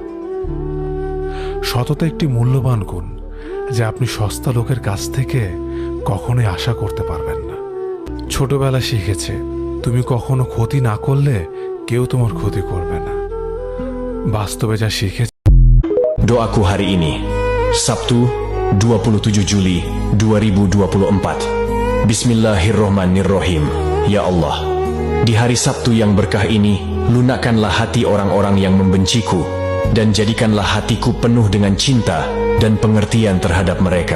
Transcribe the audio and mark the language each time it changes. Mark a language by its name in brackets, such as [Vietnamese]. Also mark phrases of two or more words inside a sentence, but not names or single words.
[Bangla] সততা একটি মূল্যবান গুণ যে আপনি সস্তা লোকের কাছ থেকে কখনোই আশা করতে পারবেন না। ছোটবেলা শিখেছে তুমি কখনো ক্ষতি না করলে কেউ তোমার ক্ষতি করবে না। বাস্তবে যা শিখেছি। [Indonesian] Doaku hari ini, Sabtu 27 Juli 2024. Bismillahirrohmanirrohim. [Arabic] يا الله, [Indonesian] di hari Sabtu yang berkah ini, lunakkanlah hati orang-orang yang membenciku, dan jadikanlah hatiku penuh dengan cinta dan pengertian terhadap mereka.